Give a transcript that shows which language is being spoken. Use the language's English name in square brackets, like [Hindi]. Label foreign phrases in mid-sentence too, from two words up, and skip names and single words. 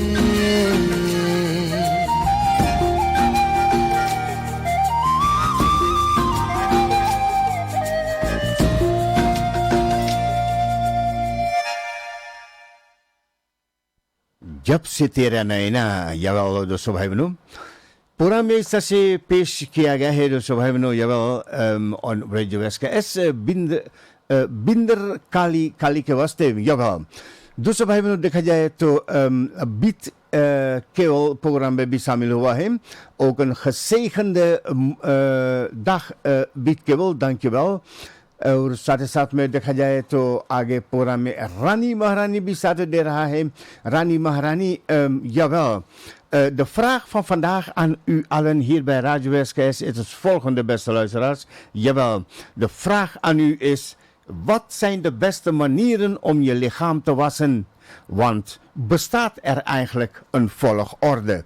[Hindi] जब से तेरा नैना jawel दोस्तों भाई बहनों प्रोग्राम में इस तरह से पेश किया गया है दोस्तों भाई बहनों jawel on Radio SKS बिंदर काली के वास्ते jawel दोस्तों भाई बहनों देखा जाए तो बीट केवल प्रोग्राम में भी शामिल हुआ है [Dutch] ook een gezegende dag [Hindi] बीट केवल dankjewel और साथ ही साथ में देखा जाए तो आगे प्रोग्राम में रानी महारानी भी साथ दे रहा है रानी महारानी jawel [Dutch] de vraag van vandaag aan u allen hier bij Radio SKS is het volgende, beste luisteraars. Jawel, de vraag aan u is: wat zijn de beste manieren om je lichaam te wassen? Want bestaat er eigenlijk een volgorde?